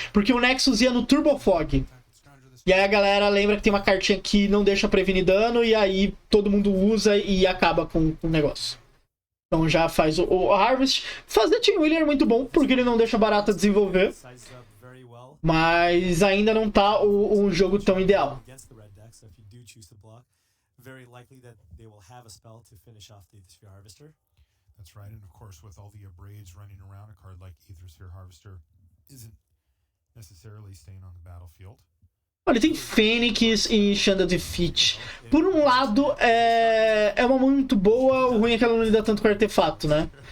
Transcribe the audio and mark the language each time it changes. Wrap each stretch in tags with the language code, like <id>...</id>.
<pt>Porque o Nexus ia no Turbo Fog. E aí a galera lembra que tem uma cartinha que não deixa prevenir dano e aí todo mundo usa e acaba com o negócio. Então já faz o Harvest. Fazer Team Wheeler é muito bom porque ele não deixa barato a desenvolver.</pt> <en>Sizes up very well</en> <pt>Mas ainda não tá um jogo tão ideal.</pt> <en>against the red deck, so if you do choose to block, very likely that they will have a spell to finish off the Sphere Harvester. That's right, and of course, with all the abrades running around, a card like Aethersphere Harvester isn't necessarily staying on the battlefield.</en> <pt>Olha, tem Fênix e Shanda Defeat. Por um lado, é uma mão muito boa, o ruim é que ela não lida tanto com artefato, né?</pt>